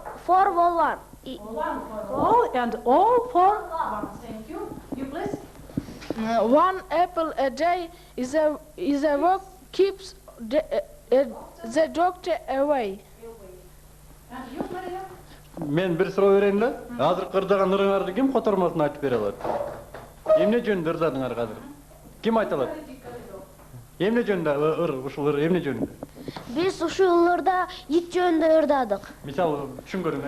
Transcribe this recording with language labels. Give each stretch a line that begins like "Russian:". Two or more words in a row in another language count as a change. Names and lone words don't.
English: One for all and all for one. Thank you. You please. One apple a day is a work keeps the doctor away. And you, Maria?
Kyrgyz: Мен бир суроо берейин да. Азыр кырдаган ырыңарды ким котормосун айтып бере алат? Эмне жөнүндө ырдадыңар азыр? Ким айта алат? Эмне жөнүндө ушул ыр эмне жөнүндө? Биз ушул ырда ит жөнүндө ырдадык. Мисалы түшүнгөнүңөр?